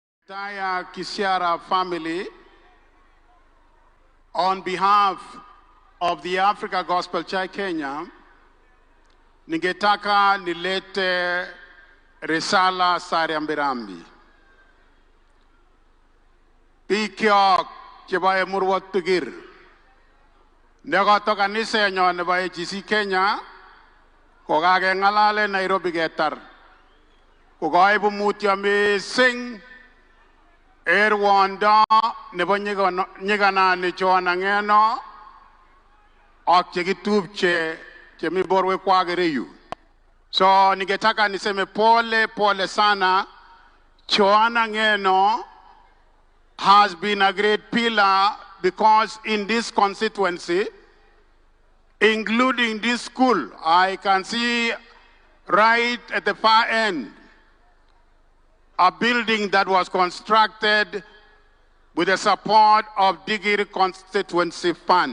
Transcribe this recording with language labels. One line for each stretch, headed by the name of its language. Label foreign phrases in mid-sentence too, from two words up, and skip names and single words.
English: entire Kisiara family, on behalf of the Africa Gospel Church Kenya,
Swahili: ningetaka nilete risala sa rambirambi.
Kalenjin: Pikyok chebo Murwot Tugir. Negoto kanisa nyo nebo AGC Kenya, kokakengalale Nairobi ketar. Kokaibu mutyo mising Rwanda nebo nyiganani Joanna Ngeno ak chekitupche chemi borwekwak ireyu.
Swahili: So ningetaka niseme pole sana.
English: Joanna Ngeno has been a great pillar because in this constituency, including this school, I can see right at the far end a building that was constructed with the support of Digiri Constituency Fund.